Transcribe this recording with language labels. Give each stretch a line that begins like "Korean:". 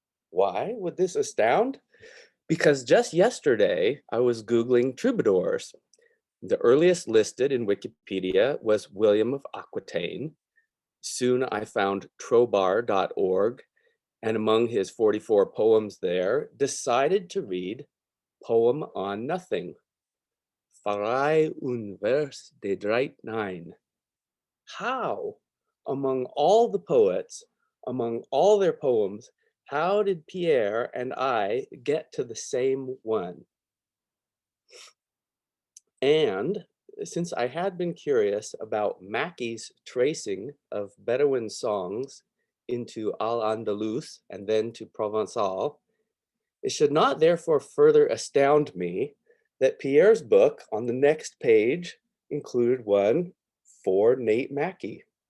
English: Why would this astound? Because just yesterday I was Googling troubadours. The earliest listed in Wikipedia was William of Aquitaine. Soon I found trobar.org, and among his 44 poems there, decided to read Poem on Nothing.
Occitan: Farai un vers de dreit nine.
English: How, among all the poets, among all their poems, how did Pierre and I get to the same one? And since I had been curious about Mackie's tracing of Bedouin songs into Al-Andalus and then to Provençal, it should not therefore further astound me that Pierre's book on the next page included one for Nate Mackie.